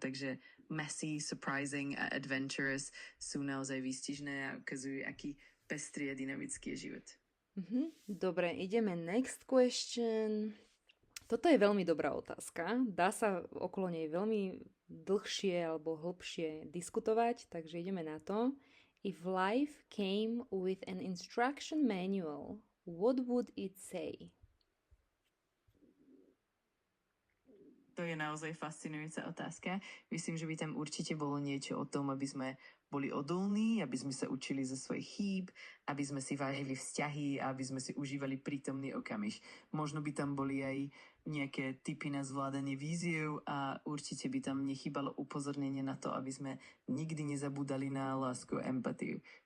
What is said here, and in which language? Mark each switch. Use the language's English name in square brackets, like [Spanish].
[Slovak] Takže [English] messy, surprising [Slovak] a [English] adventurous [Slovak] sú naozaj výstižné a ukazujú, aký pestrý a dynamický je život. Dobre, ideme [English] next question. [Slovak] Toto je veľmi dobrá otázka. Dá sa okolo nej veľmi dlhšie alebo hlbšie diskutovať, takže ideme na to. [English] If life came with an instruction manual, what would it say? [Slovak] To je naozaj fascinujúca otázka. Myslím, že by tam určite bolo niečo o tom, aby sme boli odolní, aby sme sa učili zo svojich chýb, aby sme si vážili vzťahy a aby sme si užívali prítomný okamih. Možno by tam boli aj nejaké tipy na zvládanie víziev a určite by tam nechýbalo upozornenie na to, aby sme nikdy nezabúdali na lásku a empatiu.